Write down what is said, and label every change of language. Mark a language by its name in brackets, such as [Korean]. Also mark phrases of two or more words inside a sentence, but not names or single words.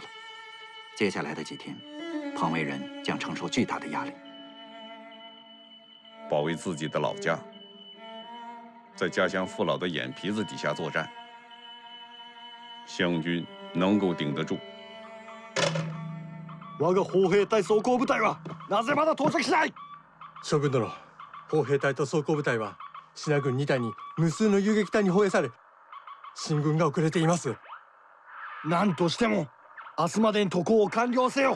[Chinese] 接下来的几天，彭卫人将承受巨大的压力。保卫自己的老家，在家乡父老的眼皮子底下作战，湘军能够顶得住。 [Japanese] 我が砲兵隊装甲部隊はなぜまだ到着しない？将軍殿、砲兵隊と装甲部隊は信濃軍2隊に無数の遊撃隊に包囲され、進軍が遅れています。何としても明日までに渡航を完了せよ。